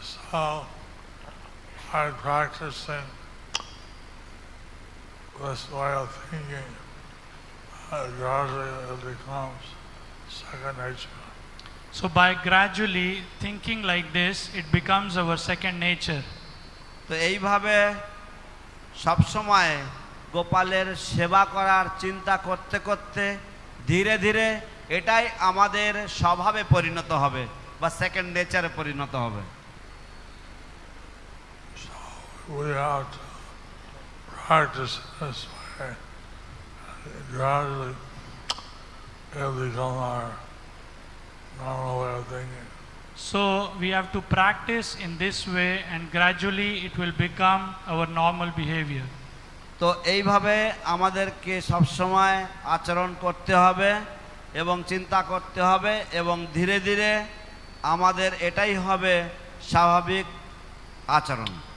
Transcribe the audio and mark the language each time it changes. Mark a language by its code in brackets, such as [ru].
[en] So, by practicing this way of thinking, gradually it becomes second nature. So by gradually thinking like this, it becomes our second nature. [bn] তো এইভাবে সব সময় গোপালের সেবা করার চিন্তা করতে করতে ধীরে ধীরে এটাই আমাদের স্বভাবে পরিণত হবে বা [en] second নেচারে [bn] পরিণত হবে। [en] We have to practice this way. Gradually, it'll become our normal way of thinking. So we have to practice in this way, and gradually it will become our normal behavior. [bn] তো এইভাবে আমাদেরকে সবসময় আচরণ করতে হবে এবং চিন্তা করতে হবে এবং ধীরে ধীরে আমাদের এটাই হবে স্বাভাবিক আচরণ।